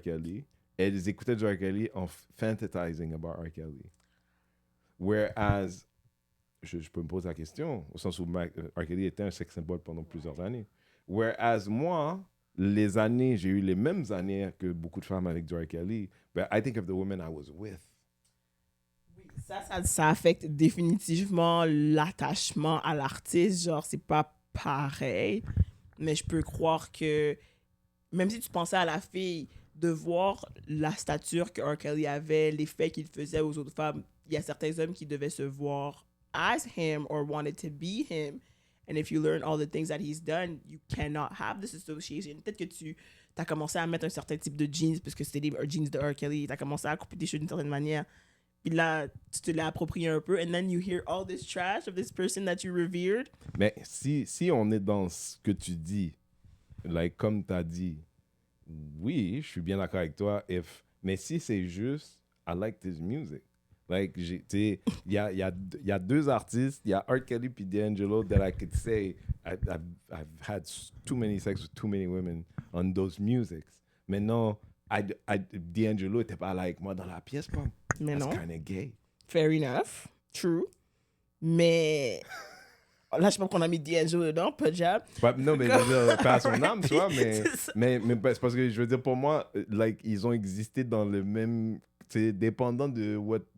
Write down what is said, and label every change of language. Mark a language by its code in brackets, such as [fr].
[fr] Kelly, elles écoutaient du R. Kelly en [en] fantasizing about [fr] R. Kelly. Whereas, je peux me poser la question, au sens où R. Kelly était un sex symbol pendant plusieurs années. Whereas moi, j'ai eu les mêmes années que beaucoup de femmes avec du R. [en] Kelly, but I think of the women I was with. [fr] Ça affecte définitivement l'attachement à l'artiste. Genre, c'est pas pareil. Mais je peux croire que, même si tu pensais à la fille, de voir la stature que R. Kelly avait, l'effet qu'il faisait aux autres femmes, il y a certains hommes qui devaient se voir [en] as him or wanted to be him. And if you learn all the things that he's done, you cannot have this association. [fr] Peut-être que tu as commencé à mettre un certain type de jeans parce que c'était des jeans de R. Kelly. Tu as commencé à couper tes cheveux d'une certaine manière. Puis là, tu te l'as approprié un peu. [en] And then you hear all this trash of this person that you revered. [fr] Mais si on est dans ce que tu dis, like, comme tu as dit, oui, je suis bien d'accord avec toi. Mais si c'est juste, [en] I like this music. [fr] Like, il y a deux artistes, il y a R. [en] Kelly puis D'Angelo that I could say I've had too many sex with too many women on those musics. [fr] Mais non, D'Angelo était pas là avec moi dans la pièce, pas. Mais [en] That's [fr] non. [en] kind of gay. Fair enough. True. [fr] Mais là, je pense qu'on a mis D'Angelo dedans, pas de jab. Non, mais je veux dire, pas à son âme, tu vois, C'est ça. mais c'est parce que je veux dire, pour moi, like, ils ont existé dans le même, c'est dépendant de what.